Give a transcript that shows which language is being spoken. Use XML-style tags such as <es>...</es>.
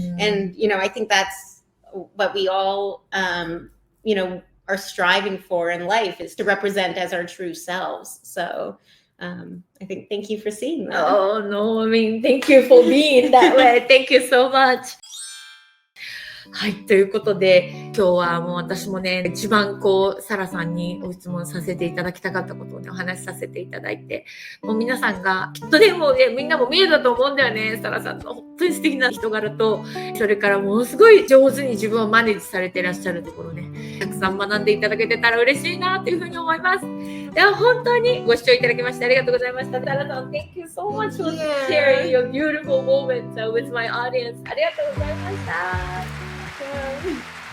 <en>And, I think that's what we all, are striving for in life, is to represent as our true selves. So, I think, thank you for seeing that. Oh, no, I mean, thank you for being that way. Thank you so much.</en> <ja>はい、ということで、今日はもう私もね、一番サラさんにご質問させていただきたかったことをね、お話しさせていただいて、もう皆さんが、きっとね、もうね、みんなも見えたと思うんだよね、サラさんの本当に素敵な人柄と、それからものすごい上手に自分をマネージされていらっしゃるところね、たくさん学んでいただけてたら嬉しいなというふうに思います。では本当にご視聴いただきましてありがとうございました。</ja> <en>サラさん、Thank you so much for sharing your beautiful moments with my audience.</en> <ja>ありがとうございました。</ja>